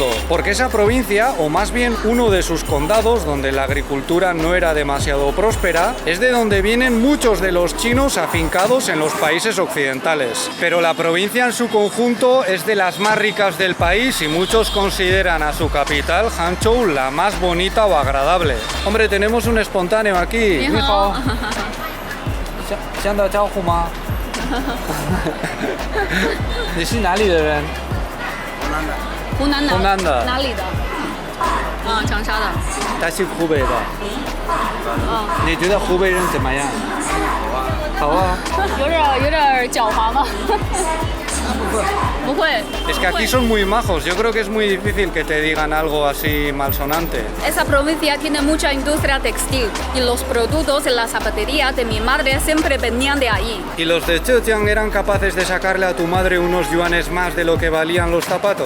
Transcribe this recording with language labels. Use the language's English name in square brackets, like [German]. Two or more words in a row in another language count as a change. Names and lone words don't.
[Spanish] Porque esa provincia, o más bien uno de sus condados, donde la agricultura no era demasiado próspera, es de donde vienen muchos de los chinos afincados en los países occidentales. Pero la provincia en su conjunto es de las más ricas del país y muchos consideran a su capital, Hangzhou, la más bonita o agradable. Hombre, tenemos un espontáneo aquí. [Chinese] 你好. 想打招呼吗？你是哪里的人？湖南的。湖南的。哪里的？啊，长沙的。他是湖北的。你觉得湖北人怎么样？好啊。有点狡猾吗？不会。 [Spanish] Es que aquí son muy majos, yo creo que es muy difícil que te digan algo así malsonante. Esa provincia tiene mucha industria textil y los productos en la zapatería de mi madre siempre venían de allí. ¿Y los de Zhejiang eran capaces de sacarle a tu madre unos yuanes más de lo que valían los zapatos?